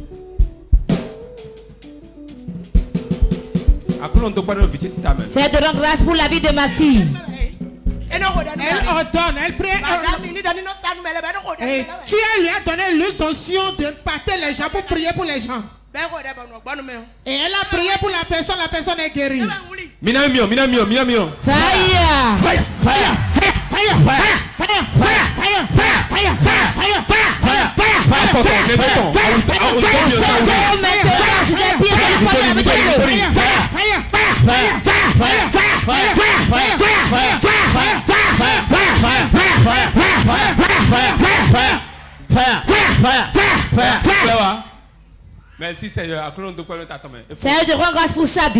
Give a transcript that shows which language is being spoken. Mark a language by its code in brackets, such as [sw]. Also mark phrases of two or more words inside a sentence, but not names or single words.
[fr] C'est de rendre grâce pour la vie de ma fille. Elle ordonne, elle prie. Et tu lui as donné l'onction de pâter les gens pour prier pour les gens. Et elle a prié pour la personne est guérie. Minamio. [en] Fire! Fire! Fire! Fire! Fire! Fire! Fire! Fire! Fire! [fr] Merci Seigneur. Seigneur, je rends grâce pour sa vie.